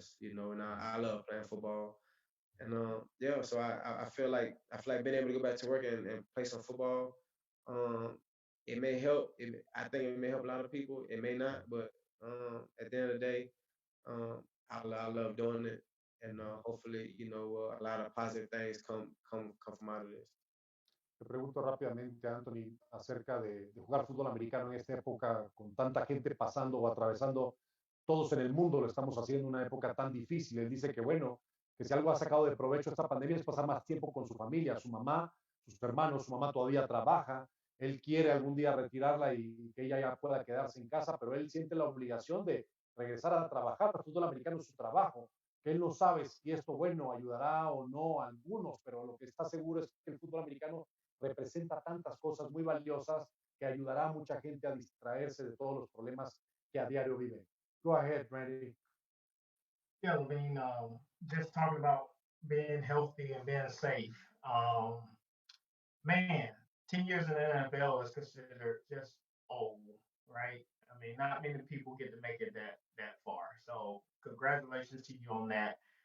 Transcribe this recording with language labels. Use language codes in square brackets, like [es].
[en] And I love playing football. And yeah, so I feel like being able to go back to work and play some football, um, it may help. I think it may help a lot of people. It may not, but at the end of the day, I love doing it, and hopefully, a lot of positive things come from out of this. [es] Te pregunto rápidamente, Anthony, acerca de jugar fútbol americano en esta época con tanta gente pasando o atravesando, todos en el mundo lo estamos haciendo en una época tan difícil. Él dice que, bueno, que si algo ha sacado de provecho esta pandemia es pasar más tiempo con su familia, su mamá, sus hermanos, su mamá todavía trabaja, él quiere algún día retirarla y que ella ya pueda quedarse en casa, pero él siente la obligación de regresar a trabajar. El fútbol americano es su trabajo, que él no sabe si esto, bueno, ayudará o no a algunos, pero lo que está seguro es que el fútbol americano representa tantas cosas muy valiosas que ayudará a mucha gente a distraerse de todos los problemas que a diario viven. [en] Go ahead, Randy. Yeah, Levine, just talking about being healthy and being safe. Man, 10 years in the NFL is considered just old, right? I mean, not many people get to make it that far. So congratulations to you on that.